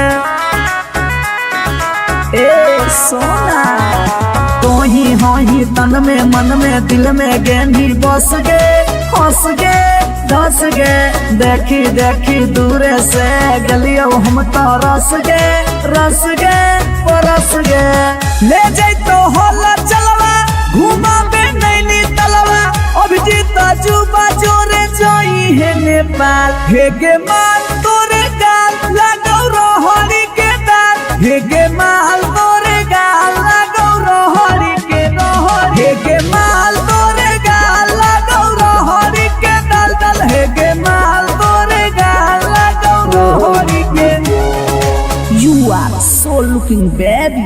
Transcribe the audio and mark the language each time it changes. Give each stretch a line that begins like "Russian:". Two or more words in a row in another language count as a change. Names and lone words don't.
Angika: ए सोना तो ही हो ही तन में मन में दिल में गेंदी बस गे हंस गे धस गे देखी देखी दूर से गलियो हम तो रस गे परस गे। ले जाई तो होला चलवा घुमा बे नैनी तलवा अभिजीत जुबा जोरे जोई है नेपाल हेगे माल तोरे गाल लगो रोहड़ी के दाल हेगे माल तोरे गाल लगो रोहड़ी के हेगे माल तोरे गाल लगो रोहड़ी के दल दल हेगे माल तोरे गाल लगो रोहड़ी के।
English: You are so looking baby।